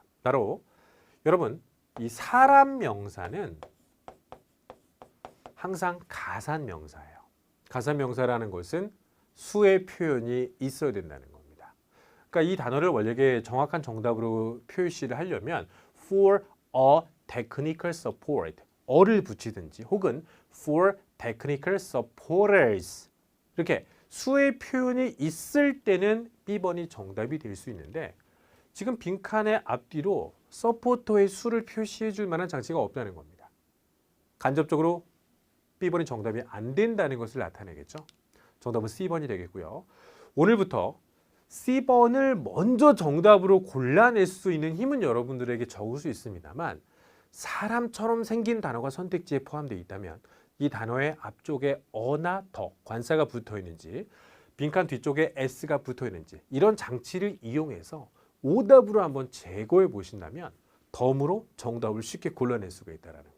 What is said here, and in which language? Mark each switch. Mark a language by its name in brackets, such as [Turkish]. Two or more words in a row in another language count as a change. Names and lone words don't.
[Korean] 바로 여러분 이 사람 명사는 항상 가산명사예요. 가산명사라는 것은 수의 표현이 있어야 된다는 겁니다. 그러니까 이 단어를 원래의 정확한 정답으로 표시를 하려면 [English] for a technical support, [Korean] 어를 붙이든지 혹은 [English] for technical supporters, [Korean] 이렇게 수의 표현이 있을 때는 B번이 정답이 될 수 있는데 지금 빈칸의 앞뒤로 서포터의 수를 표시해 줄 만한 장치가 없다는 겁니다. 간접적으로 B번이 정답이 안 된다는 것을 나타내겠죠. 정답은 C번이 되겠고요. 오늘부터 C번을 먼저 정답으로 골라낼 수 있는 힘은 여러분들에게 적을 수 있습니다만 사람처럼 생긴 단어가 선택지에 포함되어 있다면 이 단어의 앞쪽에 어나 더, 관사가 붙어 있는지 빈칸 뒤쪽에 s가 붙어 있는지 이런 장치를 이용해서 오답으로 한번 제거해 보신다면 덤으로 정답을 쉽게 골라낼 수가 있다는 거예요.